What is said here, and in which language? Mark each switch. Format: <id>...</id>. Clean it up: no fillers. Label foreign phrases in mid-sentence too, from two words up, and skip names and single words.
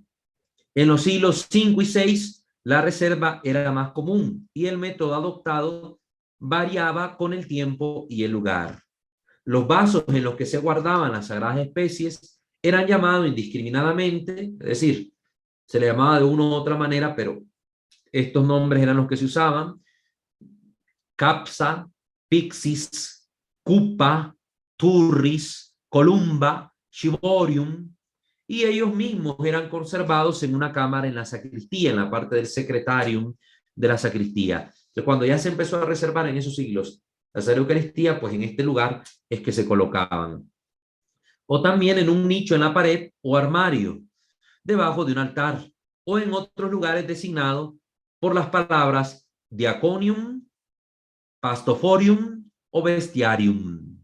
<es>En los siglos V y VI, la reserva era más común y el método adoptado variaba con el tiempo y el lugar. Los vasos en los que se guardaban las sagradas especies eran llamados indiscriminadamente, es decir, se le llamaba de una u otra manera, pero estos nombres eran los que se usaban:</es> <la>capsa, pixis, cupa, turris, columba, chiborium,</la> <es>y ellos mismos eran conservados en una cámara en la sacristía, en la parte del secretarium de la sacristía. Entonces, cuando ya se empezó a reservar en esos siglos la Sagrada Eucaristía, pues en este lugar es que se colocaban. O también en un nicho en la pared o armario, debajo de un altar, o en otros lugares designados por las palabras diaconium, pastoforium o bestiarium.</es>